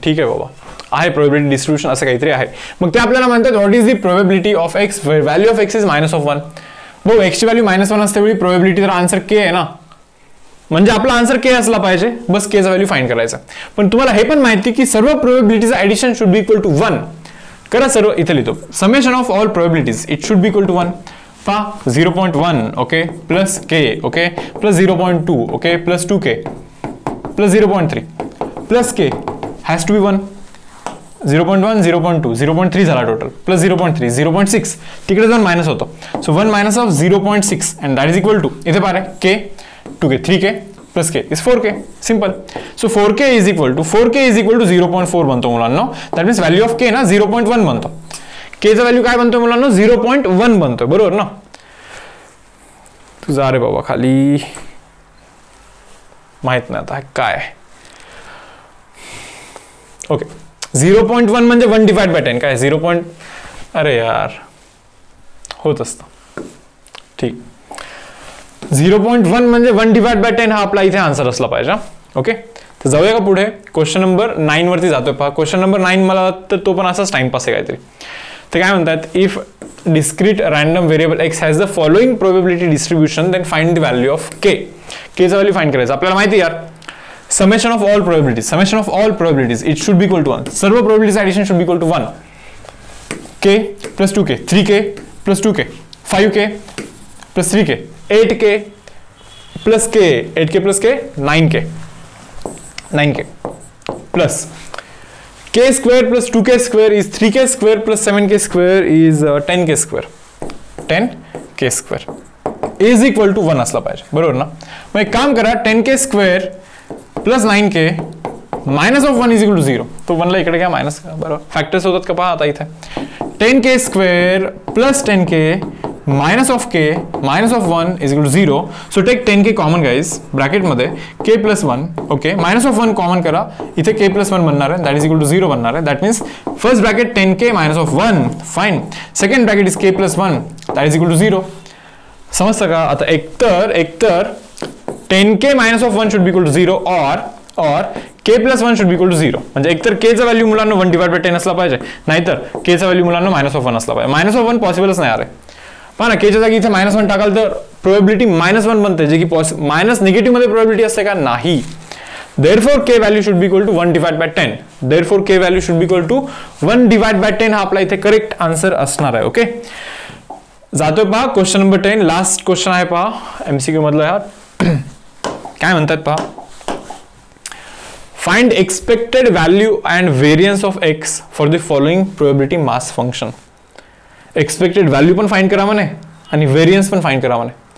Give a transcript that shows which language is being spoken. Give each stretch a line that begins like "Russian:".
Marathi: ठीक आहे बाबा, आहे प्रोबॅबिलिटी डिस्ट्रीब्युशन असं काहीतरी आहे. मग ते आपल्याला म्हणतात
English: What is the probability of X, value of X is -1.
Marathi: भाऊ एक्सची व्हॅल्यू -1 असते वेळी प्रोबॅबिलिटी, तर आन्सर के आहे ना, म्हणजे आपला आन्सर के असला पाहिजे. बस केचा व्हॅल्यू फाइंड करायचा. पण तुम्हाला हे पण माहिती की सर्व प्रोबॅबिलिटीचं addition
English: Should be equal to 1.
Marathi: करा सर्व, इथे लिहितो
English: Summation of all probabilities it should be equal to 1. पहा 0.1 okay plus K okay plus 0.2 okay plus 2k plus 0.3 plus K has to be 1.
Marathi: 0.1 0.2 0.3 झाला टोटल, प्लस 0.3 0.6 तिकडे जाऊन मायनस होतो.
English: So 1 minus of 0.6 and that is equal to, इथे पाहा K 2k 3k plus k is 4k. Simple. So 4k is equal to 0.4
Marathi: बनतो मुलांना.
English: that means value of K
Marathi: ना 0.1 बनतो. केचा व्हॅल्यू काय बनतो मुलांना? 0.1 बनतो. बरोबर ना? तुझा अरे बाबा खाली माहित नाही आता काय. ओके, 0.1 म्हणजे 1 डिवाइड बाय 10 काय 0. अरे यार होत असतं. ठीक, 0.1 म्हणजे 1 डिवाइड बाय 10 हा आपला इथे आन्सर असला पाहिजे. ओके, तर जाऊया का पुढे? क्वेश्चन नंबर 9 वरती जातोय. पहा क्वेश्चन नंबर 9 मला तर तो पण असाच टाइमपास आहे काहीतरी. तर काय म्हणतात?
English: If discrete random variable X has the following probability distribution then find the value of K.
Marathi: केचा value find करायचं आपल्याला माहिती यार.
English: Summation of all probabilities it should be equal to 1. सर्व probabilities addition should be equal to 1. K plus 2k 3k plus 2k 5k plus 3k 8k plus k 8k plus k 9k plus k square plus 2k square is 3k square plus 7k square is 10k square. 10k square is equal to 1
Marathi: असला पाहिजे. बरोबर ना? मग एक काम करा,
English: 10k square plus 9k minus of 1 is equal to 0.
Marathi: तो 1 ला इकडे घ्या, मायनस करा. बरोबर, फॅक्टर्स होतात का? पहा आता इथे
English: 10k square plus 10k minus of k minus of 1 is equal to 0. So take 10k common guys, bracket मध्ये k plus 1 okay, minus of 1 common करा, इथे k plus 1 बनणार आहे, that is equal to 0 बनणार आहे. That means first bracket 10k minus of 1 fine, second bracket is k plus 1 that is equal to 0.
Marathi: समजतं का? आता एकतर
English: 10k minus of 1 should be equal to 0 or k plus 1 should be equal to 0.
Marathi: म्हणजे एकतर k चा value मुलांना 1 divide by 10 असला पाहिजे, नाहीतर k चा व्हॅल्यू मुलांना minus of 1 असला पाहिजे. minus of 1 पॉसिबलच नाही आहे. पहा ना, केच्या जागी इथे -1 टाकाल तर प्रोबॅबिलिटी -1 बनते, जे की मायनस निगेटिव्ह मध्ये प्रोबॅबिलिटी असते का? नाही.
English: Therefore k value should be equal to 1 divided by 10. Therefore k value should be equal to 1 divided by 10
Marathi: हा आपला इथे करेक्ट आन्सर असणार आहे. ओके, जातोय पहा क्वेश्चन नंबर 10, लास्ट क्वेश्चन आहे पहा एमसीक्यू मधला. यार काय म्हणतात पहा,
English: Find expected value and variance of X for the following probability mass function.
Marathi: Expected value पण फाइंड करा म्हणे आणि व्हेरियन्स पण फाइंड करा म्हणे.